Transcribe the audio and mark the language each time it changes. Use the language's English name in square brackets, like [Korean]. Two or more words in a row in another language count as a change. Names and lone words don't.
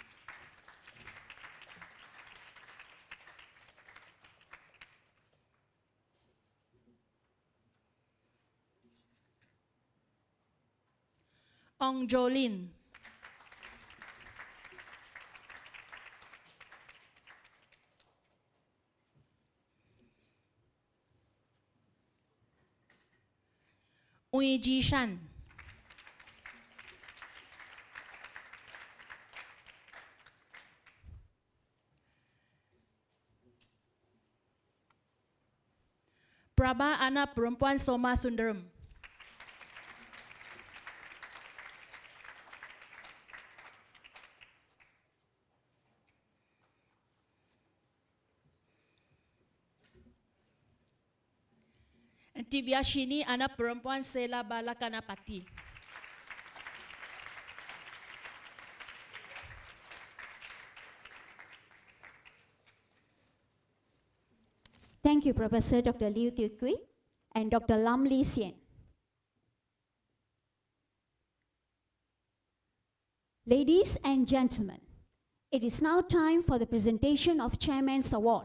[English] Ong Jolin. Ui Ji Shan. Prabha Anak Perempuan Soma Sundaram. Tivyashini Anak Perempuan Sela Balakanapati. Thank you, Professor Dr. Liu Tukui and Dr. Lam Li Xian. Ladies and gentlemen, it is now time for the presentation of Chairman's Award.